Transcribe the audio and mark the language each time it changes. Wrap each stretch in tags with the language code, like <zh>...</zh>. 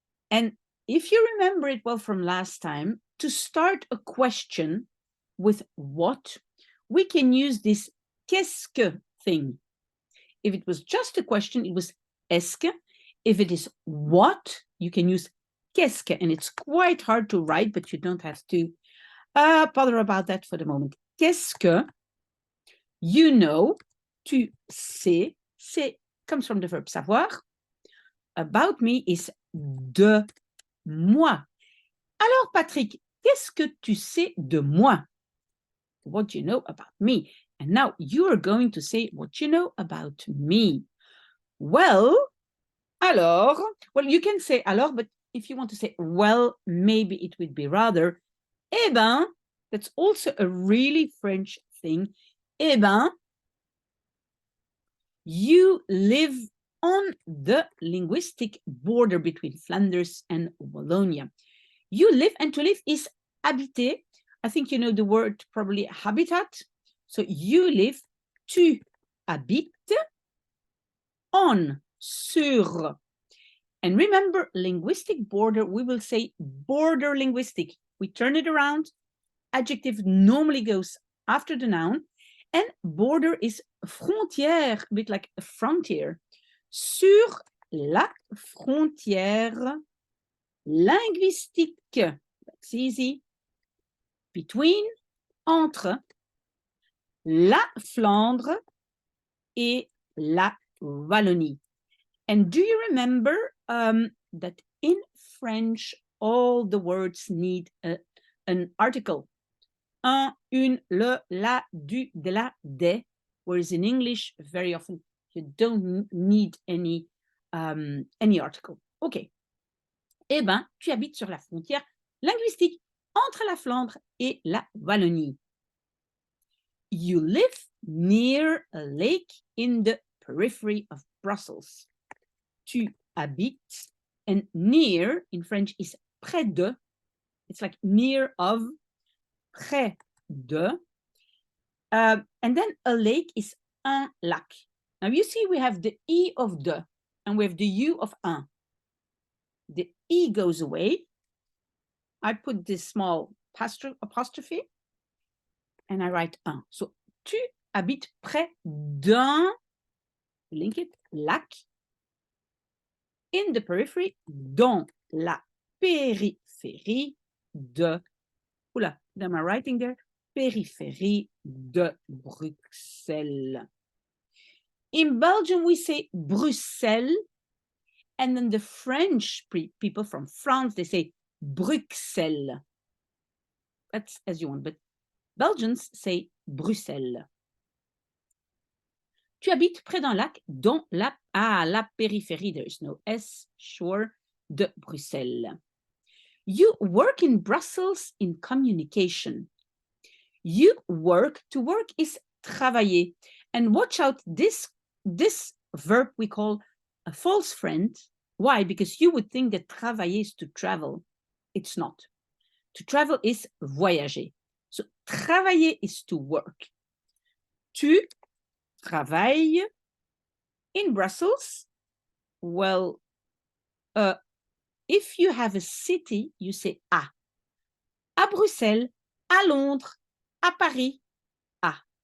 <en>And if you remember it well from last time, to start a question with what, we can use this</en> <fr>qu'est-ce que</fr> <en>thing. If it was just a question, it was</en> <fr>est-ce que.</fr> <en>If it is what, you can use</en> <fr>qu'est-ce que,</fr> <en>and it's quite hard to write, but you don't have to bother about that for the moment.</en> <fr>Qu'est-ce que</fr> <en>you know,</en> <fr>tu sais, c'est</fr> <en>comes from the verb savoir. About me is</en> <fr>de moi. Alors, Patrick, qu'est-ce que tu sais de moi?</fr> <en>What do you know about me? And now you are going to say what you know about me. Well, alors, well, you can say alors, but if you want to say well, maybe it would be rather,</en> <fr>eh ben,</fr> <en>that's also a really French thing.</en> <fr>Eh ben,</fr> <en>you live on the linguistic border between Flanders and Wallonia. You live, and to live is habiter. I think you know the word probably habitat. So you live,</en> <fr>tu habites</fr> <en>on sur. And remember, linguistic border, we will say border linguistic. We turn it around. Adjective normally goes after the noun. And border is frontière, a bit like a frontier.</en> <fr>Sur la frontière linguistique.</fr> <en>That's easy. Between,</en> <fr>entre, la Flandre et la Wallonie.</fr> <en>And do you remember that in French, all the words need an article?</en> <fr>Un, une, le, la, du, de la, des.</fr> <en>Whereas in English, very often, you don't need any article. OK.</en> <fr>Eh bien, tu habites sur la frontière linguistique entre la Flandre et la Wallonie.</fr> <en>You live near a lake in the periphery of Brussels.</en> <fr>Tu habites,</fr> <en>and near in French is</en> <fr>près de.</fr> <en>It's like near of,</en> <fr>près de.</fr> <en>And then a lake is</en> <fr>un lac.</fr> <en>Now you see we have the E of de, and we have the U of un. The E goes away. I put this small apostrophe, and I write un. So,</en> <fr>tu habites près d'un,</fr> <en>link it, lac, in the periphery,</en> <fr>dans la périphérie de,</fr> <en>oula, am I writing there?</en> <fr>Périphérie de Bruxelles.</fr> <en>In Belgium, we say Bruxelles, and then the French people from France, they say Bruxelles. That's as you want, but Belgians say Bruxelles.</en> <fr>Tu habites près d'un lac, dans la périphérie,</fr> <en>there is no S, sure,</en> <fr>de Bruxelles.</fr> <en>You work in Brussels in communication. You work, to work is travailler. And watch out, this verb we call a false friend. Why? Because you would think that travailler is to travel. It's not. To travel is voyager. So travailler is to work.</en> <fr>Tu travailles</fr> <en>in Brussels. Well, if you have a city, you say à.</en> <fr>À Bruxelles, à Londres, à Paris, à.</fr>